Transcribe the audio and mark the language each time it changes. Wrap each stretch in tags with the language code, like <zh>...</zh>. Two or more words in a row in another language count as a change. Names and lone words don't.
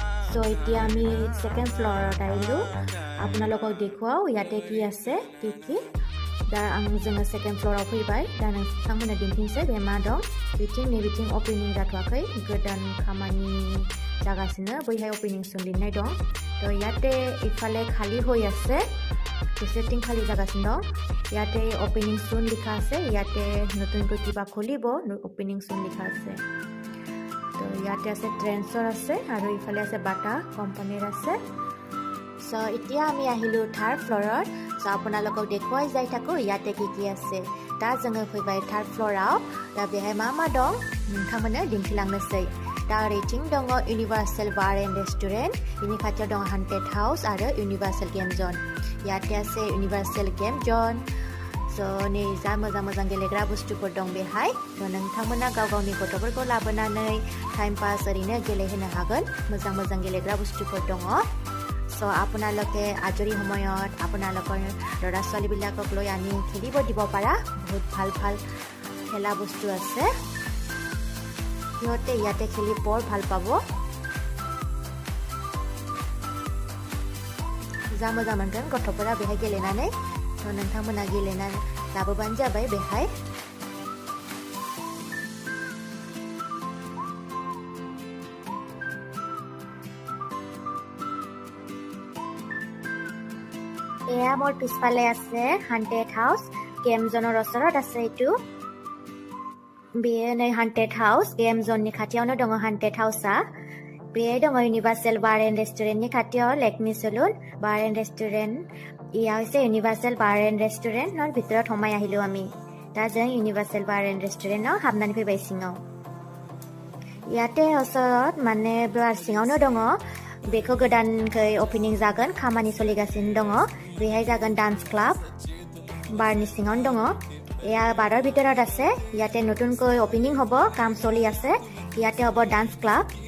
<as>সো এতিয়া আমি সেকেন্ড ফ্লোৰত আহিলো আপোনালোকক দেখুৱাও ইয়াতে কি আছে কি</as> <brx>दा आं जोङो सेकेन्ड फ्लोराव फैबाय दा नोंथांमोना दिन्थिनोसै बे मा दं बिथिं नैबिथिं अपेनिं जाथ'वाखै गोदान खामानि जागासिनो बैहाय अपेनिं सुन लिरनाय दं तो</brx> <as>ইয়াতে ইফালে খালি হৈ আছে সেটিং খালি</as> <brx>जागासिनो दं</brx> <as>ইয়াতে অপেনিং সুন লিখা আছে ইয়াতে নতুনকৈ কিবা খুলিব অপেনিং সুন লিখা আছে তো ইয়াতে আছে ট্ৰেন্সৰ আছে আৰু ইফালে আছে বাটা কোম্পানীৰ আছে সো এতিয়া আমি আহিলো থাৰ্ড ফ্লোৰত সো আপোনালোকক দেখুৱাই যাই থাকো ইয়াতে কি আছে</as> <brx>दा जोङो फैबाय थार्ड फ्लोराव दा बेहाय मा दं नोंथांमोननो दिन्थिलांनोसै दा ओरैथिं दङ इउनिभार्सेल बार एन्ड रेस्टुरेन्ट बिनि खाथियाव दं हान्टेड हाउस आरो इउनिभार्सेल गेम जोन</brx> <as>ইয়াতে আছে</as> <brx>इउनिभार्सेल गेम जोन सो नै जा मोजां गेलेग्रा बुस्थुफोर दं बेहाय तो नोंथांमोना गाव गावनि गथ'फोरखौ लाबोनानै टाइम पास ओरैनो गेलेहोनो हागोन मोजां गेलेग्रा बुस्थुफोर दङ सो</brx> <as>আপোনালোকে আজৰি সময়ত আপোনালোকৰ ল'ৰা ছোৱালীবিলাকক লৈ আনি খেলিব দিব পাৰা বহুত ভাল খেলা বস্তু আছে সিহঁতে ইয়াতে খেলি বৰ ভাল পাব</as> <brx>जा मोजां मोनगोन गथ'फोरा बेहाय गेलेनानै तो नोंथांमोना गेलेनानै लाबोबानो जाबाय बेहाय</brx> <as>এয়া মোৰ পিছফালে আছে হান্টেড হাউস গেম জনৰ ওচৰত আছে এইটো</as> <brx>बेयो नै हान्टेड हाउस गेम जोननि खाथियावनो दङ हान्टेड हाउसआ बेहाय दङ इउनिभार्सेल बार एन्ड रेस्टुरेन्टनि खाथियाव लेकनि सलुन बार एन्ड रेस्टुरेन्ट</brx> <as>ইয়া হৈছে ইউনিভাৰ্ছেল বাৰ এণ্ড ৰেষ্টুৰেণ্টৰ ভিতৰত সোমাই আহিলো আমি</as> <brx>दा जों इउनिभार्सेल बार एन्ड रेस्टुरेन्टआव हाबनानै फैबाय सिङाव</brx> <as>ইয়াতে ওচৰত মানে</as> <brx>बार सिङावनो दङ बेखौ गोदानकै ओपनिं जागोन खामानि सोलिगासिनो दङ बेहाय जागोन डान्स क्लाब बारनि सिङावनो दङ</brx> <as>এয়া বাৰৰ ভিতৰত আছে ইয়াতে নতুনকৈ ওপেনিং হ'ব কাম চলি আছে ইয়াতে হ'ব ডান্স ক্লাব</as>